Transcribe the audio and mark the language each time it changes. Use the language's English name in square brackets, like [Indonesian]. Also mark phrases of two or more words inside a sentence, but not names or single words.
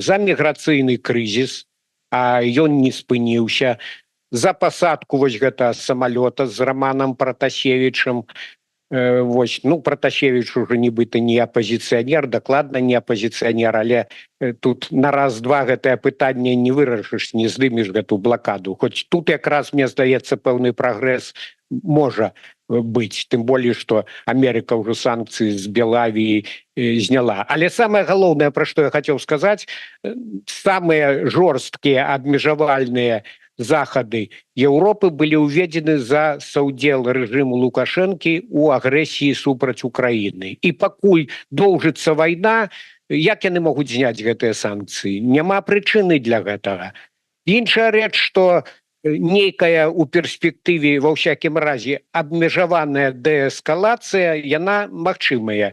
[Belarusian] За міграцыйны крызіс, а ён не спыніўся, за пасадку вось гэта самалёта з Романам Пратасевічам. Вось, ну, Пратасевіч уже нібыта не апозіцыянер, дакладна не апозіцыянер, але тут на раз-два гэтае пытанне не вырашыш, не здымеш гэту блакаду. Хоць тут якраз, мне здаецца, пэўны прагрэс можа быть, [Russian] тым более что Америка уже санкции с Белавии [Belarusian] зняла. Але самое галоўнае, [Russian] про что я хотел сказать, [Belarusian] самые жорсткія абмежавальныя захады Европы [Russian] были уведены [Belarusian] за саўдзел рэжыму Лукашэнкі у агрэсіі супраць Украіны. І пакуль доўжыцца вайна, як яны могуць зняць гэтыя санкцыі? Няма прычыны для гэтага. Іншая рэч, што нейкая у перспектыве ва ўсякім разе абмежаваная дээскалацыя, яна магчымая.